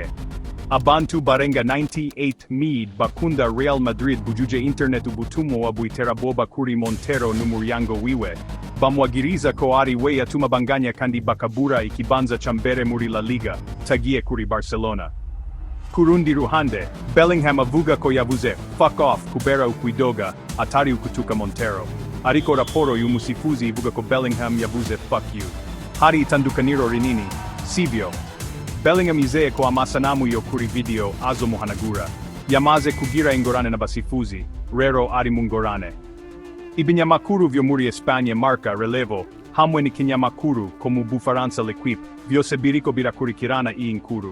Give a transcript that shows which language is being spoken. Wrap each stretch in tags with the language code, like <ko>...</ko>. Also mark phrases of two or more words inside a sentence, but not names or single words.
<rn>Abantu barenga 98,000 bakunda Real Madrid bujuje internet ubutumwa wa bw'iterabwoba kuri Montero n'umuryango wiwe. Bamwagiriza ko ari we yatuma banganya kandi bakabura ikibanza ca mbere muri La Liga, tagiye kuri Barcelona. Kurundi ruhande, Bellingham avuga ko yavuze</rn> <en>fuck off</en> <rn>kubera ukwidoga, atari ukutuka Montero. Ariko raporo y'umusifuzi ivuga ko Bellingham yavuze</rn> <en>fuck you.</en> <rn>Hari itandukaniro rinini, sivyo? Bellingham yizeye ko amasanamu yo kuri video azomuhanagura. Yamaze kugira ingorane n'abasifuzi, rero ari mu ngorane. Ibinyamakuru vyo muri Espanye marka relevo, hamwe n'ikinyamakuru ko mu Bufaransa L'Equipe, vyose biriko birakurikirana iyi nkuru.</rn>